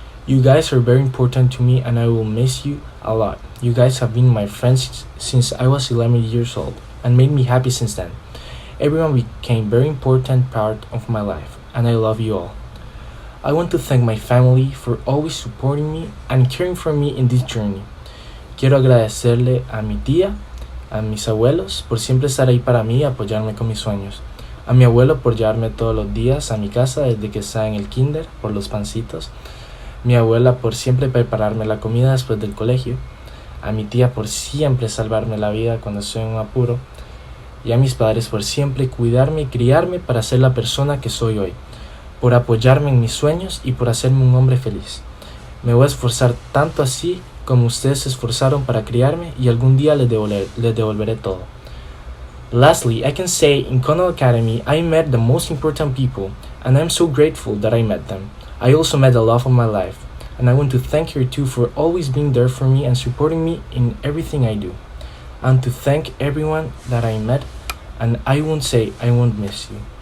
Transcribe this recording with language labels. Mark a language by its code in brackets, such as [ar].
[en] You guys are very important to me and I will miss you a lot. You guys have been my friends since I was 11 years old and made me happy since then. Everyone became very important part of my life and I love you all. I want to thank my family for always supporting me and caring for me in this journey. [es] Quiero agradecerle a mi tía, a mis abuelos por siempre estar ahí para mí y apoyarme con mis sueños. A mi abuelo por llevarme todos los días a mi casa desde que estaba en el kinder por los pancitos. Mi abuela por siempre prepararme la comida después del colegio. A mi tía por siempre salvarme la vida cuando estoy en un apuro. Y a mis padres por siempre cuidarme y criarme para ser la persona que soy hoy. Por apoyarme en mis sueños y por hacerme un hombre feliz. Me voy a esforzar tanto así como ustedes se esforzaron para criarme y algún día les devolveré todo. [en] Lastly, I can say in Connell Academy I met the most important people and I'm so grateful that I met them. I also met the love of my life and I want to thank her too for always being there for me and supporting me in everything I do. And to thank everyone that I met and I won't say I won't miss you.